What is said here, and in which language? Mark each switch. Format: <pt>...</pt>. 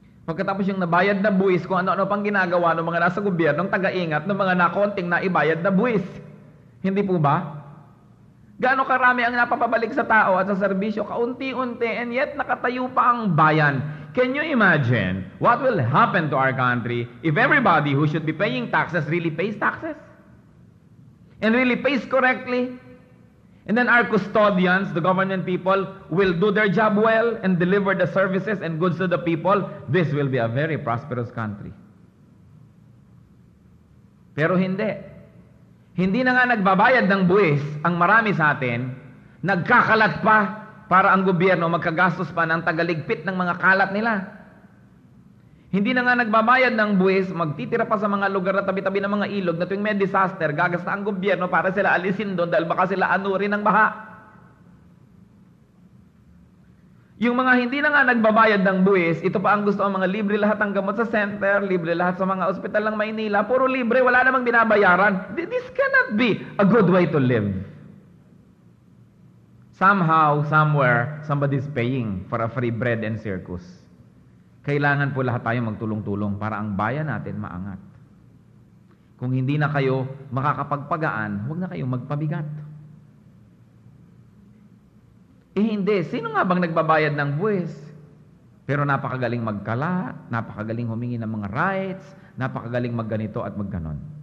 <tl>Pagkatapos yung nabayad na buwis, kung ano-ano pang ginagawa ng mga nasa gobyernong taga-ingat ng mga nakonting na ibayad na buwis. Hindi po ba? Gaano karami ang napapabalik sa tao at sa serbisyo, kaunti-unti, and yet nakatayo pa ang bayan.</tl> <en>Can you imagine what will happen to our country if everybody who should be paying taxes really pays taxes? And really pays correctly? And then our custodians, the government people, will do their job well and deliver the services and goods to the people. This will be a very prosperous country.</en> <tl>Pero hindi. Hindi na nga nagbabayad ng buwis ang marami sa atin, nagkakalat pa para ang gobyerno magkagastos pa ng tagaligpit ng mga kalat nila. Hindi na nga nagbabayad ng buwis, magtitira pa sa mga lugar na tabi-tabi ng mga ilog na tuwing may disaster, gagasta ang gobyerno para sila alisin doon dahil baka sila anurin ng baha. Yung mga hindi na nga nagbabayad ng buwis, ito pa ang gusto ang mga libre lahat ng gamot sa center, libre lahat sa mga ospital ng Maynila, puro libre, wala namang binabayaran.</tl> <en>This cannot be a good way to live. Somehow, somewhere, somebody's paying for a free bread and circus.</en> <tl>Kailangan po lahat tayo magtulong-tulong para ang bayan natin maangat. Kung hindi na kayo makakapagpagaan, huwag na kayong magpabigat. Hindi. Sino nga bang nagbabayad ng buwis? Pero napakagaling magkala, napakagaling humingi ng mga rights, napakagaling magganito at magganon.</tl>